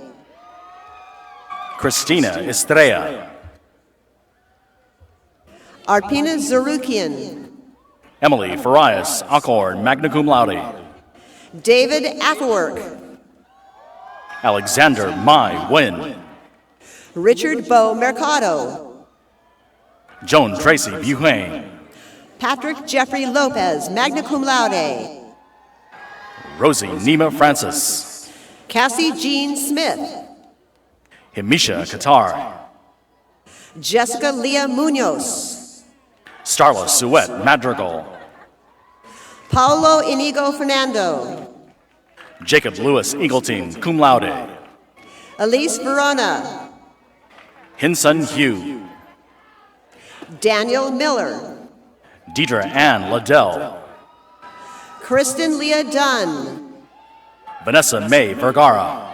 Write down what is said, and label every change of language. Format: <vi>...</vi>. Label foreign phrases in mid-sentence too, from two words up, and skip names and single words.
<en>Christina Estrella. Arpina Zarukian. Emily Farias Alcorn,</en> <la>magna cum laude.</la> <en>David Atterwork. Alexander Mai Wynn. Richard Bo Mercado. Joan Tracy Buhane. Patrick Jeffrey Lopez,</en> <la>magna cum laude.</la> <en>Rosie Nima Francis. Cassie Jean Smith. Himisha Qatar. Jessica Leah Munoz. Starla Suet Madrigal. Paulo Inigo Fernando. Jacob Lewis Eagleton,</en> <la>cum laude.</la> <en>Elise Verona. Hinsun Hugh. Daniel Miller. Deidre Ann Liddell. Kristen Leah Dunn. Vanessa May Vergara.</en>